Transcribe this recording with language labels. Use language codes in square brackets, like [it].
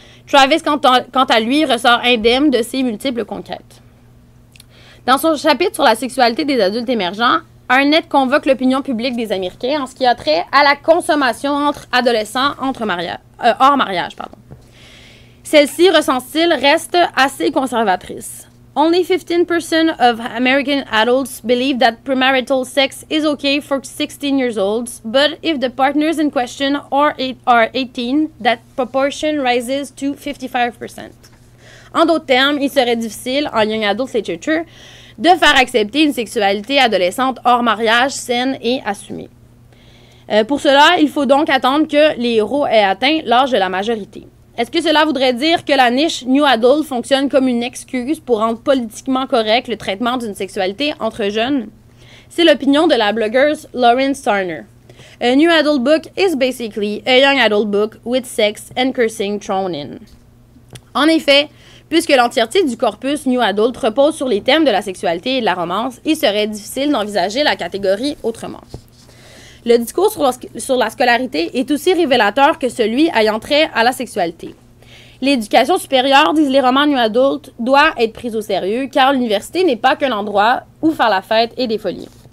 [fr] Travis, quant à lui, ressort indemne de ses multiples conquêtes. Dans son chapitre sur la sexualité des adultes émergents, Arnett convoque l'opinion publique des Américains en ce qui a trait à la consommation entre adolescents hors mariage. Celle-ci, ressent-il, reste assez conservatrice. [en] Only 15% of American adults believe that premarital sex is okay for 16 years olds, but if the partners in question are 18, that proportion rises to 55%. [fr] En d'autres termes, il serait difficile, en Young Adult Literature, de faire accepter une sexualité adolescente hors mariage saine et assumée. Pour cela, il faut donc attendre que les héros aient atteint l'âge de la majorité. Est-ce que cela voudrait dire que la niche New Adult fonctionne comme une excuse pour rendre politiquement correct le traitement d'une sexualité entre jeunes? C'est l'opinion de la blogueuse Lauren Starner. [en] A New Adult book is basically a young adult book with sex and cursing thrown in. [fr] En effet, puisque l'entièreté du corpus New Adult repose sur les thèmes de la sexualité et de la romance, il serait difficile d'envisager la catégorie autrement. Le discours sur la scolarité est aussi révélateur que celui ayant trait à la sexualité. L'éducation supérieure, disent les romans New Adult, doit être prise au sérieux car l'université n'est pas qu'un endroit où faire la fête et des folies.